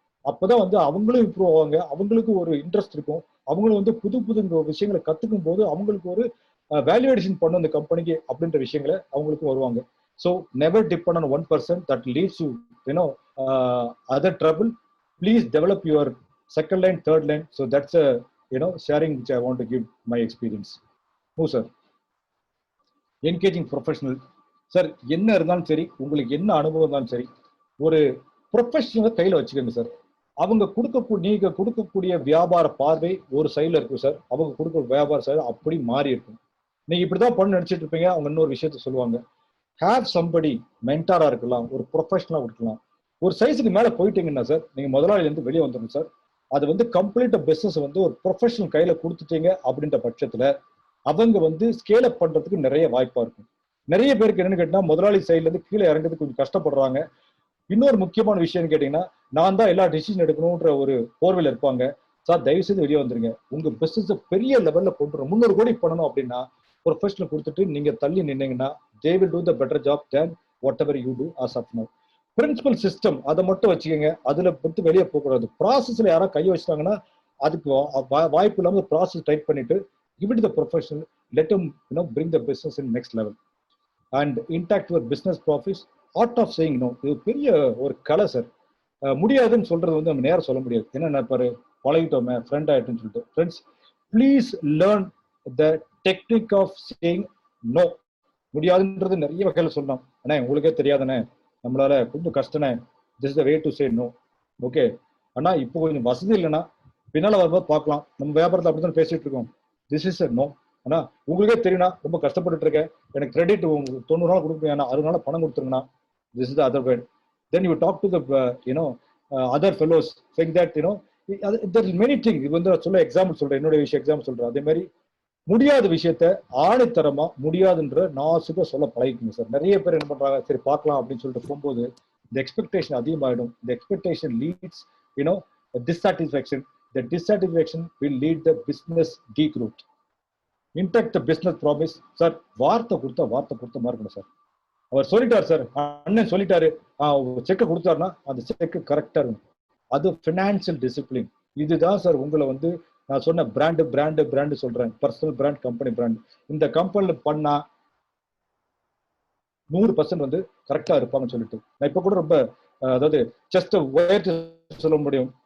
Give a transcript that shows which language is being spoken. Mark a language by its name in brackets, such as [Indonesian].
[Tamil] அப்பதான் வந்து அவங்களும் இம்ப்ரூவ் ஆவாங்க, அவங்களுக்கு ஒரு இன்ட்ரெஸ்ட் இருக்கும், அவங்களும் வந்து புது புது விஷயங்களை கத்துக்கும் போது அவங்களுக்கு ஒரு வேல்யூவேஷன் பண்ணும் இந்த கம்பெனிக்கு அப்படின்ற விஷயங்களை அவங்களுக்கும் வருவாங்க. [English] So never depend on 1% that leads you other trouble. Please develop your second line, third line. So that's sharing which I want to give my experience. Oh sir, engaging professional sir. [Tamil] என்ன இருந்தாலும் சரி, உங்களுக்கு என்ன அனுபவம் இருந்தாலும் சரி, ஒரு ப்ரொஃபஷனலை கையில வச்சுக்கோங்க சார். அவங்க நீங்க கொடுக்கக்கூடிய வியாபார பார்வை ஒரு சைட்ல இருக்கும் சார், அவங்க கொடுக்குற வியாபார சைடு அப்படி மாறி இருக்கும். நீங்க இப்படிதான் பண்ண நினைச்சிட்டு இருப்பீங்க, அவங்க இன்னொரு விஷயத்த சொல்லுவாங்க. [English] have somebody [Tamil] மென்டாரா இருக்கலாம், ஒரு ப்ரொஃபஷனலா இருக்கலாம். ஒரு சைஸுக்கு மேல போயிட்டீங்கன்னா சார் நீங்க முதலாளில இருந்து வெளியே வந்துடும் சார். அது வந்து கம்ப்ளீட் பிசினஸ் வந்து ஒரு ப்ரொஃபஷனல் கையில கொடுத்துட்டீங்க அப்படின்ற பட்சத்துல அவங்க வந்து ஸ்கேல் அப் பண்றதுக்கு நிறைய வாய்ப்பா இருக்கும். நிறைய பேருக்கு என்னன்னு கேட்டா முதலாளி சைட்ல இருந்து கீழே இறங்கிறதுக்கு கொஞ்சம் கஷ்டப்படுறாங்க. இன்னொரு முக்கியமான விஷயம் கேட்டீங்கன்னா, நான் தான் எல்லா டிசிஷன் எடுக்கணும்ன்ற ஒரு போர்வையில் இருப்பாங்க. சார் தயவு செய்து வெளியே வந்துருங்க. உங்க பிசினஸ் பெரிய லெவல்ல கொண்டு வரும். 300 கோடி பண்ணணும் அப்படின்னா ப்ரொஃபஷனல் கொடுத்துட்டு நீங்க தள்ளி நின்னீங்கன்னா [English] they will do the better job than whatever you do as of now. [Tamil] Principal system அதை மட்டும் வச்சுக்கோங்க, அதுல பொறுத்து வெளியே போகக்கூடாது. ப்ராசஸ்ல யாராவது கை வச்சிட்டாங்கன்னா அதுக்கு வாய்ப்பு இல்லாம ப்ராசஸ் டைட் பண்ணிட்டு [English] give it to the professional, let them bring the business in next level and intact with business profits. Art of saying no [Tamil] இது பெரிய ஒரு கலை சார். முடியாதுன்னு சொல்றது வந்து நம்ம நேரம் சொல்ல முடியாது. என்ன நினைப்பாரு, பழகிட்டோமே ஃப்ரெண்ட் ஆயிட்டுன்னு சொல்லிட்டு. Friends, [English] Please learn the technique of saying no. [Tamil] முடியாதுன்றது நிறைய வகையில சொல்லலாம். அண்ணே உங்களுக்கே தெரியாதுண்ணே, நம்மளால கொஞ்சம் கஷ்டனே, [English] This is the way to say no. [Tamil] Okay அண்ணா, இப்போ கொஞ்சம் வசதி இல்லைன்னா பின்னால வரும்போது பார்க்கலாம், நம்ம வியாபாரத்தை அப்படித்தான் பேசிட்டு இருக்கோம். [English] This is no. [Tamil] ஆனா உங்களுக்கே தெரியும்னா ரொம்ப கஷ்டப்பட்டு இருக்கேன், எனக்கு கிரெடிட் 90 நாள் கொடுப்பேன், 60 நாள் பணம் கொடுத்துருங்கண்ணா. [English] This is the other way. Then you talk to the other fellows saying that there are many things. [Tamil] இது வந்து சொல்ல எக்ஸாம்பிள் சொல்றேன், என்னோட விஷயம் எக்ஸாம்பிள் சொல்றேன். அதே மாதிரி முடியாத விஷயத்த ஆணித்தரமா முடியாதுன்ற நாசுக சொல்ல பழகிக்கணும் சார். நிறைய பேர் என்ன பண்றாங்க, சரி பார்க்கலாம் அப்படின்னு சொல்லிட்டு போகும்போது இந்த எக்ஸ்பெக்டேஷன் அதிகமாயிடும். [English] இந்த expectation leads dissatisfaction. The dissatisfaction will lead the business degrowth. Impact the business promise. [Tamil] Sir வார்த்தை கொடுத்தா மாதிரி இருக்கணும் சார். அவர் சொல்லிட்டாரு சார், அண்ணன் சொல்லிட்டாரு, செக்கை கொடுத்தாருன்னா அந்த செக்கு கரெக்டா இருக்கும். அது பினான்சியல் டிசிப்ளின். இதுதான் சார் உங்களை வந்து நான் சொன்ன பிராண்டு சொல்றேன். Personal brand, company brand. இந்த கம்பெனில பண்ணா 100% வந்து கரெக்டா இருப்பாங்கன்னு சொல்லிட்டு நான் இப்ப கூட ரொம்ப அதாவது ஜஸ்ட் உயர்த்தி சொல்ல முடியும்.